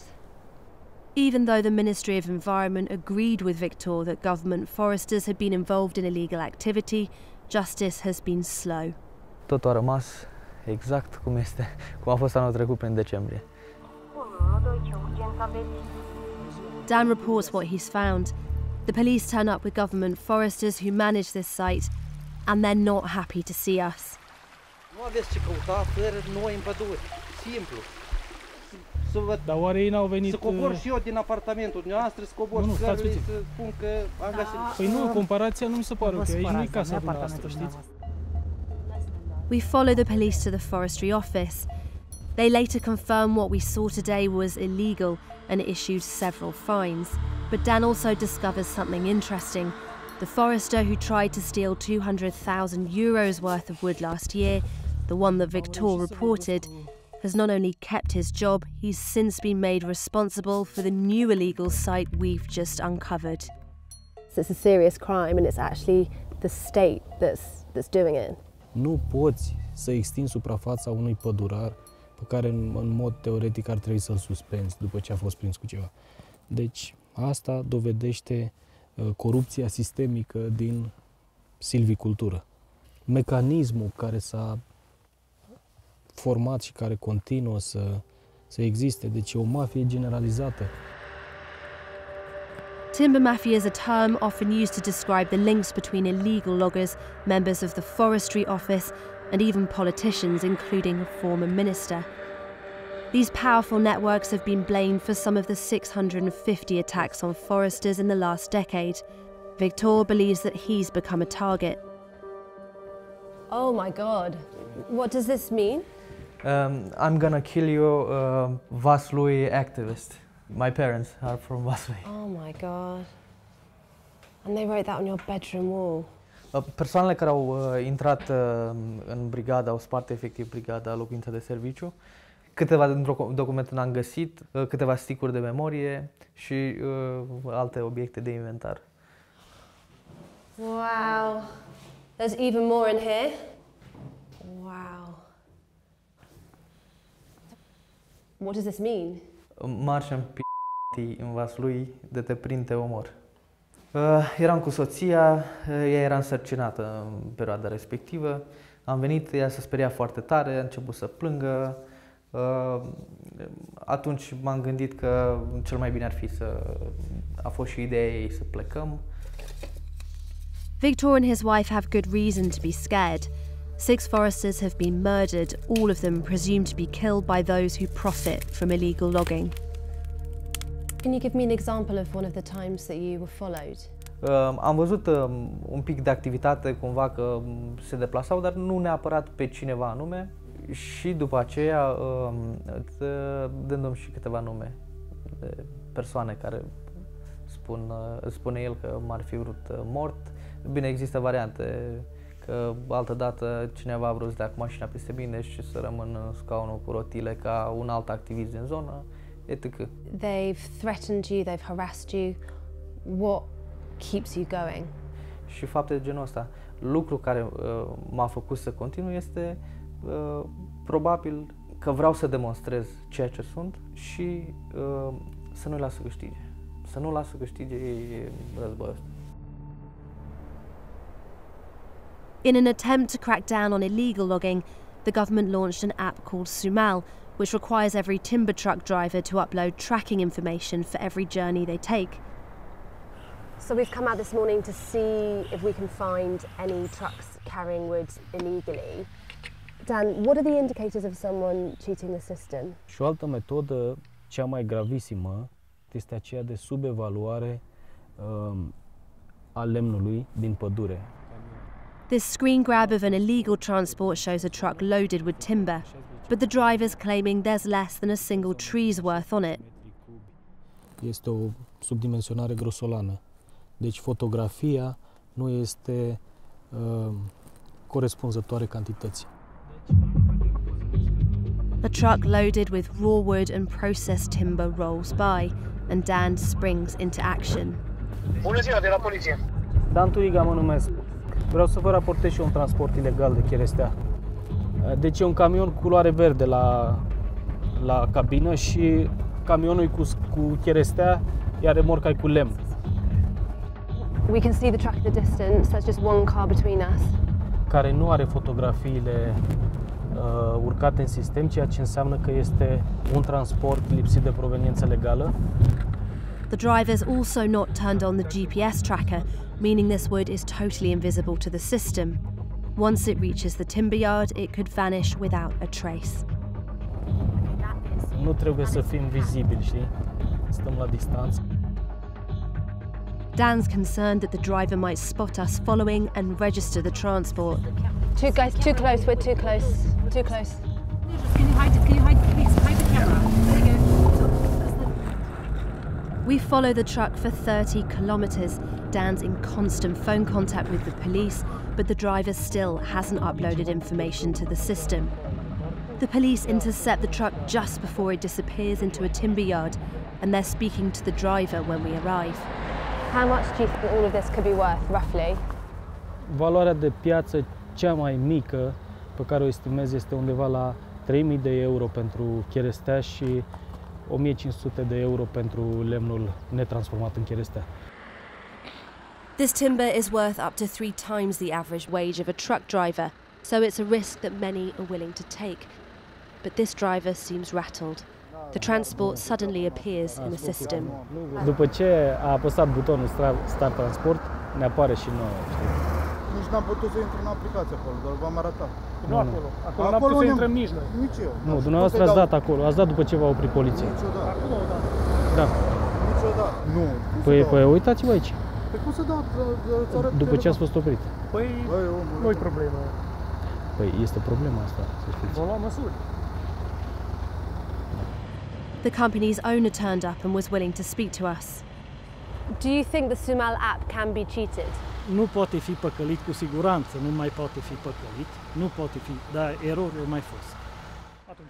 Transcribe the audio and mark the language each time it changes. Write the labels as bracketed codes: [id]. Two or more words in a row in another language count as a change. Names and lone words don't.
[en] Even though the Ministry of Environment agreed with Victor that government foresters had been involved in illegal activity, justice has been slow. [ro] Totul a rămas exact cum este, cum a fost anul trecut prin decembrie. [en] Dan reports what he's found. The police turn up with government foresters who manage this site, and they're not happy to see us. [ro] Nu aveți ce căuta fără noi în pădure. Simplu. Dar oare ei n-au venit... Să cobor și eu din apartamentul dumneavoastră, să cobor scările, să spun că am găsit... Păi nu, comparația nu mi se pare ok, aici nu e casa dumneavoastră, știți? [en] We follow the police to the forestry office. They later confirm what we saw today was illegal and issued several fines. But Dan also discovers something interesting. The forester who tried to steal 200,000 euros worth of wood last year, the one that Victor reported, has not only kept his job, he's since been made responsible for the new illegal site we've just uncovered. So it's a serious crime and it's actually the state that's doing it. [ro] Nu poți să extinzi suprafața unui pădurar pe care în mod teoretic ar trebui să-l suspenzi după ce a fost prins cu ceva. Deci asta dovedește corupția sistemică din silvicultură. Mecanismul care s-a format și care continuă să existe, deci e o mafie generalizată. [en] Timber Mafia is a term often used to describe the links between illegal loggers, members of the forestry office, and even politicians, including a former minister. These powerful networks have been blamed for some of the 650 attacks on foresters in the last decade. Victor believes that he's become a target. Oh my God. What does this mean? I'm gonna kill you, Vaslui activist. My parents are from Vaslui. Oh my God. And they wrote that on your bedroom wall. [ro] Persoanele care au intrat în brigadă, au spart efectiv brigada, locuința de serviciu. Câteva documente n-am găsit, câteva sticuri de memorie și alte obiecte de inventar. [en] Wow. There's even more in here. Wow. What does this mean? [ro] Marș în în Vaslui, de te prind, te omor. Eram cu soția, ea era însărcinată în perioada respectivă. Am venit, ea se speria foarte tare, a început să plângă. Atunci m-am gândit că cel mai bine ar fi a fost și ideea ei să plecăm. [en] Victor and his wife have good reason to be scared. 6 foresters have been murdered, all of them presumed to be killed by those who profit from illegal logging. Can you give me an example of one of the times that you were followed? [ro] Am văzut un pic de activitate, cumva că se deplasau, dar nu neapărat pe cineva anume. Și după aceea dându-mi și câteva nume de persoane care spune el că m-ar fi vrut mort. Bine, există variante că altădată cineva a vrut să dea cu mașina peste mine și să rămân în scaunul cu rotile ca un alt activist din zonă, etc. [en] They've threatened you, they've harassed you. What keeps you going? [ro] Și fapte de genul ăsta. Lucru care m-a făcut să continui este probabil că vreau să demonstrez ceea ce sunt și să nu-i las să câștige. Să nu las să câștige războiul ăsta. [en] In an attempt to crack down on illegal logging, the government launched an app called Suceava, which requires every timber truck driver to upload tracking information for every journey they take. So we've come out this morning to see if we can find any trucks carrying wood illegally. Dan, what are the indicators of someone cheating the system? [ro] Și o altă metodă, cea mai gravisimă, este aceea de subevaluare a lemnului din pădure. [en] This screen grab of an illegal transport shows a truck loaded with timber, but the driver's claiming there's less than a single tree's worth on it. [ro] Este o subdimensionare grosolană. Deci fotografia nu este corespunzătoare cantității. [en] A truck loaded with raw wood and processed timber rolls by, and Dan springs into action. [ro] Bună ziua, de la poliție. Dan Turiga mă numesc. Vreau să vă raportez și eu un transport ilegal de cherestea. Deci e un camion cu culoare verde la cabină și camionul e cu cherestea, iar remorca e cu lemn. [en] We can see the truck in the distance. There's just one car between us. [ro] Care nu are fotografiile urcate în sistem, ceea ce înseamnă că este un transport lipsit de proveniență legală. [en] The driver's also not turned on the GPS tracker, meaning this wood is totally invisible to the system. Once it reaches the timber yard, it could vanish without a trace. [ro] Nu trebuie să fim vizibili, știi? Stăm la distanță. [en] Dan's concerned that the driver might spot us following and register the transport. Two guys, too close. We're too close. Too close. Can you hide it? Can you hide, please? Hide the camera. There you go. We follow the truck for 30 kilometres. Dan's in constant phone contact with the police, but the driver still hasn't uploaded information to the system. The police intercept the truck just before it disappears into a timber yard, and they're speaking to the driver when we arrive. How much do you think all of this could be worth, roughly? [ro] Valoarea de piață cea mai mică pe care o estimez este undeva la 3.000 de euro pentru cherestea și 1.500 de euro pentru lemnul netransformat în cherestea. [en] This timber is worth up to 3 times the average wage of a truck driver, so it's a risk that many are willing to take. But this driver seems rattled. The transport suddenly appears in the system. [ro] După ce a apăsat butonul Start Transport, ne apare și nouă, știi? Nici n-am putut să intru în aplicație acolo, dar v-am arătat. Nu acolo. Acolo n-am putut să intrăm nici noi. Nici eu. Nu, dumneavoastră ați dat acolo, ați dat după ce v-a oprit poliția. Niciodată. Acolo, da. Da. Niciodată. Nu. Păi uitați-vă aici. Păi cum să dau? Îți arăt După ce ați fost oprit. Păi, nu-i problemă. Păi este problema asta, să știți. Vom lua măsuri. [en] The company's owner turned up and was willing to speak to us. Do you think the Suceava app can be cheated? [ro] Nu poate fi păcălit cu siguranță, nu mai poate fi păcălit, nu poate fi, dar erori mai fost. Atunci.